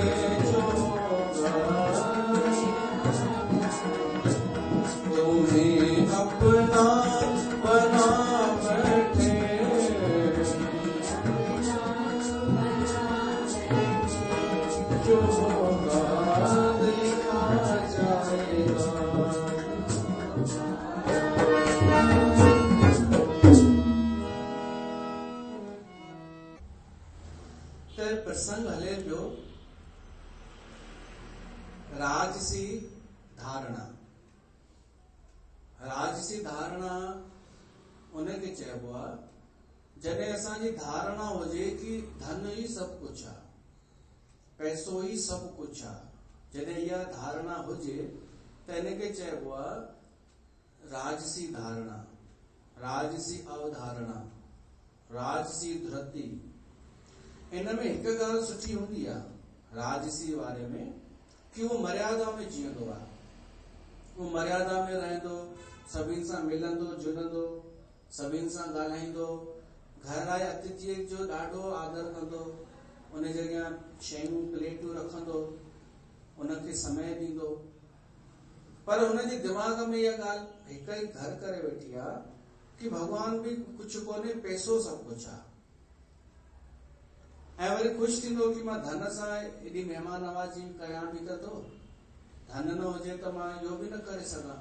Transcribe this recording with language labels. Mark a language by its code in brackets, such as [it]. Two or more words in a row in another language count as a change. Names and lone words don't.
[hi] जो होगा तुम्हें अपना बना बैठे, जो होगा देखा जाएगा। [sd] ते प्रसंग हले पियो राजसी धारणा। राजसी धारणा उनखे चइबो आहे जॾहिं असांजी धारणा हुजे कि धन ही सभु कुछ आहे, पैसो ही सभु कुछ आहे। जॾहिं इहा धारणा हुजे त इनखे चइबो आहे राजसी धारणा, राजसी अवधारणा, राजसी धृति। इन में हिकु ॻाल्हि सुठी हूंदी आहे राजसी वारे में कि उहो मर्यादा में जीअंदो आहे, उहो मर्यादा में रहंदो, सभिनि सां मिलंदो जुलंदो, सभिनि सां ॻाल्हाईंदो, घर आए अतिथि जो ॾाढो आदर कंदो, उन जॻह शयूं प्लेटूं रखंदो, उनखे समय ॾींदो। पर हुनजे दिमाग़ में इहा ॻाल्हि हिकु ई घर करे वेठी आहे कि भॻवान बि कुझु कोन्हे, पैसो सभु कुझु आहे। ऐं वरी ख़ुशि थींदो कि मां धन सां एॾी महिमान नवाज़ी कयां बि त थो, धन न हुजे त मां इहो बि न करे सघां।